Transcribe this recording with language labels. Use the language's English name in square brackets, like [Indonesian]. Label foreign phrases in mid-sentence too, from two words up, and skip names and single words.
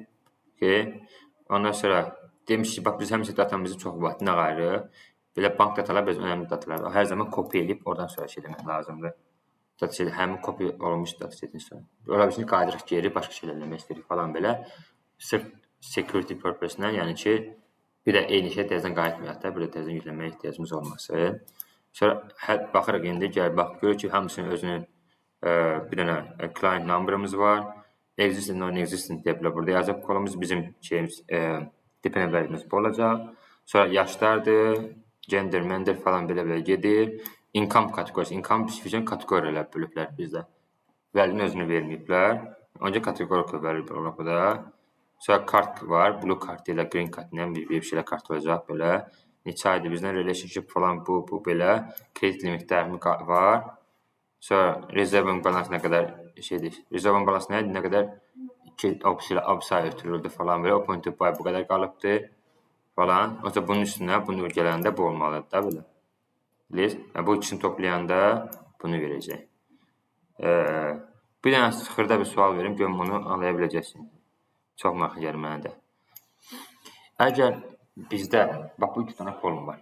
[Azerbaijani] Okay. Ondan sonra demiş ki, bax biz həmişə datamızı çox vaxtına ayırırıq. Belə bank datalar biraz önəmli datalar. Hər zaman kopya edib oradan sonra şey demək lazımdır. Dataset həmin kopya olmuş datasetin sonra. Ola bilsin qayıdırıq geri, başqa şeylər eləmək istəyirik falan belə. Sırf [English] security purpose- [Azerbaijani] lə, yəni ki, bir də eyni şey təzədən qayıtmayaq da, bir də təzədən yükləməyə ehtiyacımız olmasın. Sonra baxırıq indi, gəl bax, görür ki, hamısının özünün bir dənə [English] client number'ımız [Azerbaijani] var. [English] Existing, non-existing [Azerbaijani] deyə bilər. Burada yazıb kolumuz bizim şeyimiz, [English] dependent variable'imiz [Azerbaijani] bu olacaq. Sonra yaşlardır, gender, mender falan belə gedir. Income kateqoriyası, income spesifik kateqoriyalar bölüblər bizdə. Vəlinin özünü verməyiblər. Öncə kateqoriyaya verilib burada. Sonra kart var, blue kart ilə green kart ilə bir şeylə kart olacaq belə. Neçə aydır bizdən relationship falan bu belə. [English] Credit limitlərimiz [Azerbaijani] var. Sonra reserve balans nə qədər şeydir. Reserve balans nə qədər opsiya ötürüldü falan belə. O [English] point of buy [Azerbaijani] bu qədər qalıbdır falan. O zaman bunun üstünə bunu gələndə bu olmalıdır da belə. Bilirsiniz? Bu ikisini toplayanda bunu verəcək. Bir dənə xırda bir sual verim, görüm bunu anlaya biləcəksiniz. Çox maraqlı gəlir mənə də. Əgər bizdə, bax bu 2 dənə kolum var.